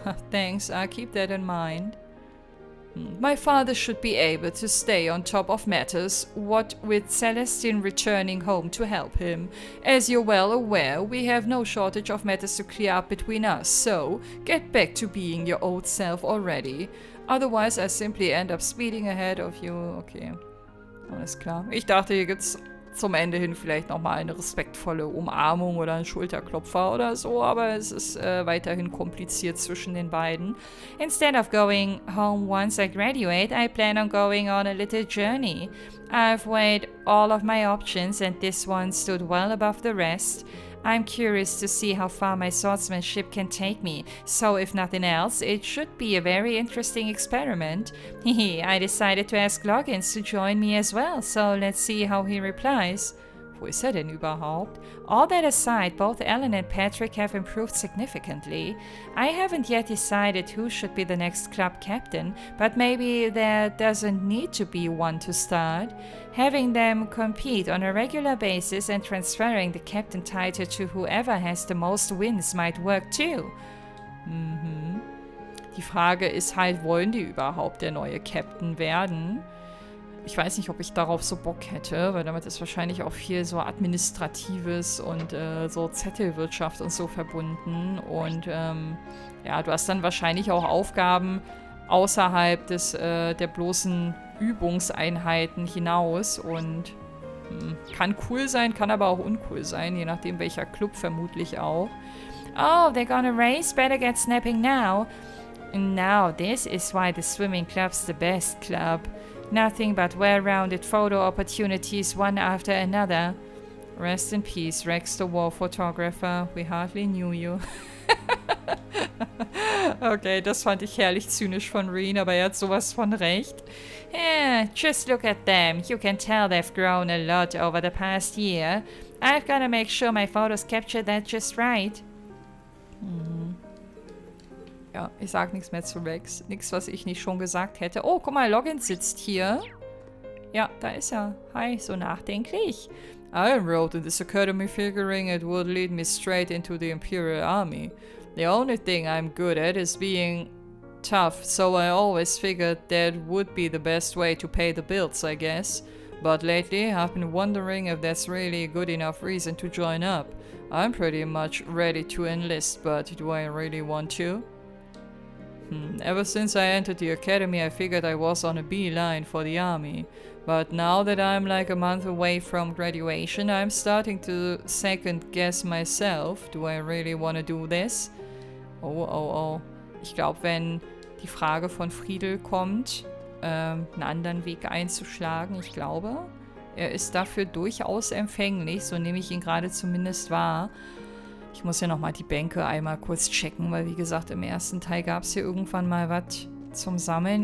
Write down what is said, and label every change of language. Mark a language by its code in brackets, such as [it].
[en] Thanks, I'll keep that in mind. My father should be able to stay on top of matters, what with Celestine returning home to help him. As you're well aware, we have no shortage of matters to clear up between us, so get back to being your old self already. Otherwise, I simply end up speeding ahead of you. [de] Okay, alles klar. Ich dachte, hier gibt's zum Ende hin vielleicht nochmal eine respektvolle Umarmung oder einen Schulterklopfer oder so, aber es ist weiterhin kompliziert zwischen den beiden. [en] Instead of going home once I graduate, I plan on going on a little journey. I've weighed all of my options and this one stood well above the rest. I'm curious to see how far my swordsmanship can take me, so if nothing else, it should be a very interesting experiment. I decided to ask Loggins to join me as well, so let's see how he replies. [de] Wo ist er denn überhaupt? [en] All that aside, both Ellen and Patrick have improved significantly. I haven't yet decided who should be the next club captain, but maybe there doesn't need to be one to start. Having them compete on a regular basis and transferring the captain title to whoever has the most wins might work too. [de] Die Frage ist halt, wollen die überhaupt der neue Captain werden? Ich weiß nicht, ob ich darauf so Bock hätte, weil damit ist wahrscheinlich auch viel so Administratives und so Zettelwirtschaft und so verbunden. Und ja, du hast dann wahrscheinlich auch Aufgaben außerhalb der bloßen Übungseinheiten hinaus. Und kann cool sein, kann aber auch uncool sein, je nachdem welcher Club vermutlich auch. [en] Oh, they're gonna race? Better get snapping now. Now, this is why the swimming club's the best club. Nothing but well-rounded photo opportunities one after another. Rest in peace, Rex the war photographer. We hardly knew you. [de] Okay, das fand ich herrlich zynisch von Reen, aber er hat sowas von recht. [en] Yeah, just look at them. You can tell they've grown a lot over the past year. I've gotta make sure my photos capture that just right. [de] Ja, ich sag nichts mehr zu Rex. Nichts, was ich nicht schon gesagt hätte. Oh, guck mal, Loggins sitzt hier. Ja, da ist er. Hi, so nachdenklich. [en] I enrolled in this academy figuring it would lead me straight into the Imperial Army. The only thing I'm good at is being tough, so I always figured that would be the best way to pay the bills, I guess. But lately, I've been wondering if that's really a good enough reason to join up. I'm pretty much ready to enlist, but do I really want to? Ever since I entered the academy, I figured I was on a beeline for the army. But now that I'm like a month away from graduation, I'm starting to second guess myself. Do I really want to do this? Oh. [de] Ich glaube, wenn die Frage von Friedel kommt, einen anderen Weg einzuschlagen, ich glaube, er ist dafür durchaus empfänglich. So nehme ich ihn gerade zumindest wahr. Ich muss ja nochmal die Bänke einmal kurz checken, weil wie gesagt, im ersten Teil gab es hier irgendwann mal was zum Sammeln.